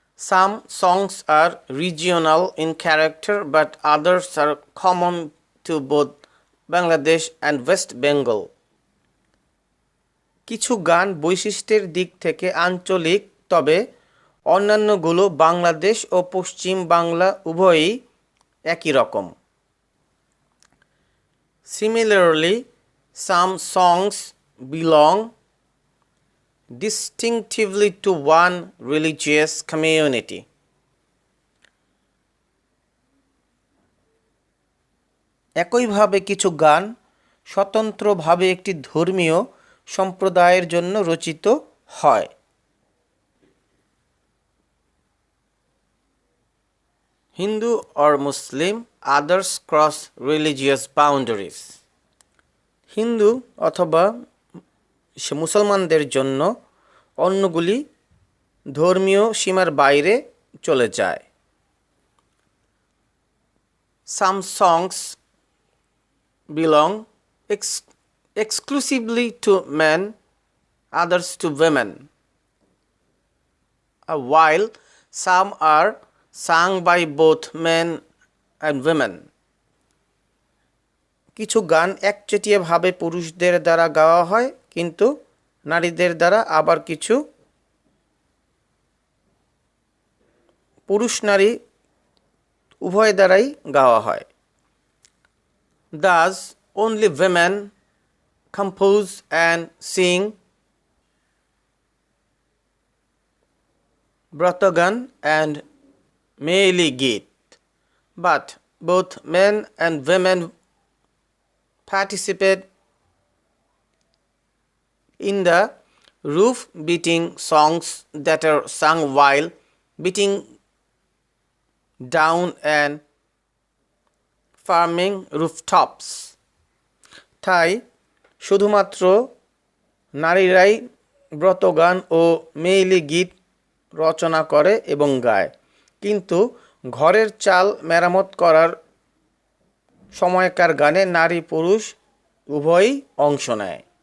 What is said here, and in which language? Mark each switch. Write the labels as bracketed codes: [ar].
[en] Some songs are regional in character but others are common to both Bangladesh and West Bengal. [bn] কিছু গান বৈশিষ্ট্যের দিক থেকে আঞ্চলিক, তবে অন্যান্যগুলো বাংলাদেশ ও পশ্চিম বাংলা উভয়ই একই রকম। [en] Similarly, some songs belong distinctively to one religious community. [bn] একইভাবে কিছু গান স্বতন্ত্রভাবে একটি ধর্মীয় সম্প্রদায়ের জন্য রচিত হয়। [en] Hindu or Muslim, others cross religious boundaries. [bn] Hindu অথবা মুসলমানদের জন্য অন্যগুলি ধর্মীয় সীমার বাইরে চলে যায়। [en] Some songs belong exclusively to men, others to women, while some are sung by both men and women. [bn] কিছু গান একচেটিয়াভাবে পুরুষদের দ্বারা গাওয়া হয়, কিন্তু নারীদের দ্বারা আবার কিছু পুরুষ নারী উভয় দ্বারাই গাওয়া হয়। [en] Thus, only women compose and sing Bratagan and Meili Geet, but both men and women participate in the roof beating songs that are sung while beating down and farming rooftops. [bn] তাই শুধুমাত্র নারীরাই ব্রতগান ও মেইলি গীত রচনা করে এবং গায়, কিন্তু ঘরের চাল মেরামত করার সময়কার গানে নারী পুরুষ উভয়ই অংশ নেয়।